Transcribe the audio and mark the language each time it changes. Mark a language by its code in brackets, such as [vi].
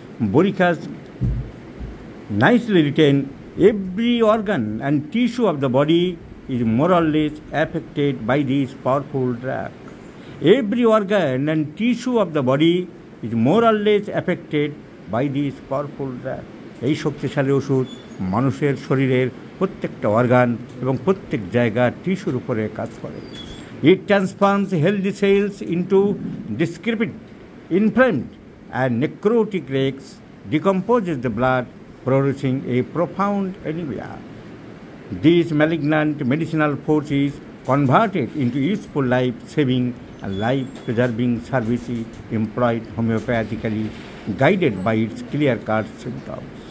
[en] boric acid nicely written, every organ and tissue of the body is more or less affected by this powerful drug. Every organ and tissue of the body is more or less affected by this powerful drug. [bn] এই শক্তিশালী ওষুধ মানুষের শরীরের প্রত্যেকটা organ এবং প্রত্যেক জায়গার টিস্যুর উপরে কাজ করে। [en] It transforms healthy cells into decrepit, inflamed and necrotic wrecks, decomposes the blood, producing a profound anemia. This malignant medicinal force is converted into useful life-saving and life-preserving services employed homeopathically, guided by its clear-cut symptoms.